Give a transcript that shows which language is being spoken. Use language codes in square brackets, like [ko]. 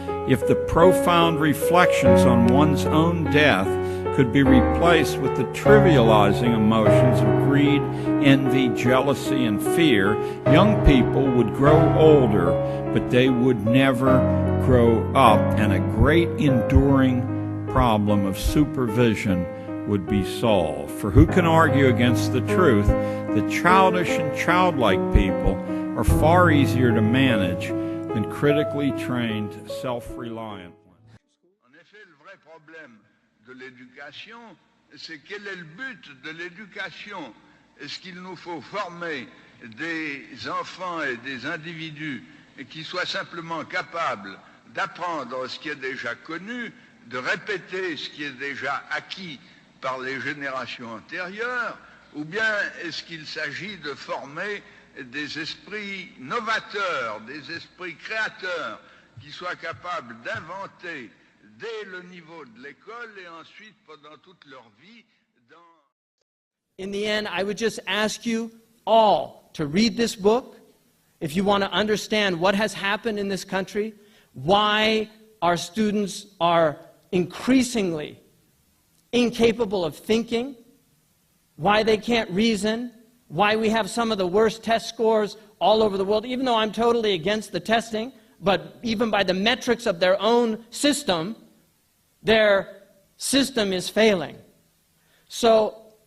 [en] if the profound reflections on one's own death could be replaced with the trivializing emotions of greed, envy, jealousy, and fear, young people would grow older, but they would never grow up, and a great enduring problem of supervision would be solved. For who can argue against the truth that childish and childlike people are far easier to manage than critically trained, self-reliant ones? [fr] En effet, le vrai problème de l'éducation, c'est quel est le but de l'éducation? Est-ce qu'il nous faut former des enfants et des individus qui soient simplement capables d'apprendre ce qui est déjà connu, de répéter ce qui est déjà acquis par les générations antérieures, ou bien est-ce qu'il s'agit de former des esprits novateurs, des esprits créateurs, qui soient capables d'inventer dès le niveau de l'école et ensuite pendant toute leur vie [en] In the end, I would just ask you all to read this book if you want to understand what has happened in this country, why our students are increasingly incapable of thinking, why they can't reason, why we have some of the worst test scores all over the world, even though I'm totally against the testing, but even by the metrics of their own system, their system is failing. So